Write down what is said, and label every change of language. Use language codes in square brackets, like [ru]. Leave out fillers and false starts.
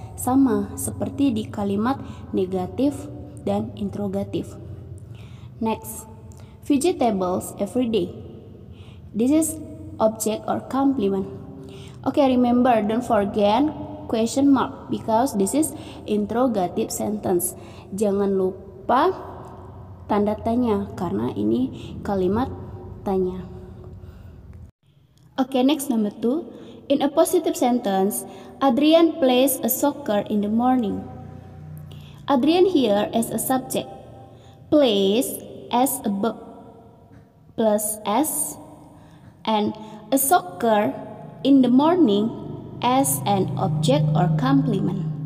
[id] Sama seperti di kalimat negatif dan interrogatif. [en] Next, vegetables every day. This is object or complement. Okay, remember, don't forget question mark because this is interrogative sentence. [id] Jangan lupa tanda tanya karena ini kalimat tanya. [en] Okay, next number 2. In a positive sentence, Adrian plays a soccer in the morning. Adrian here as a subject, plays as a verb plus s, and a soccer in the morning as an object or complement.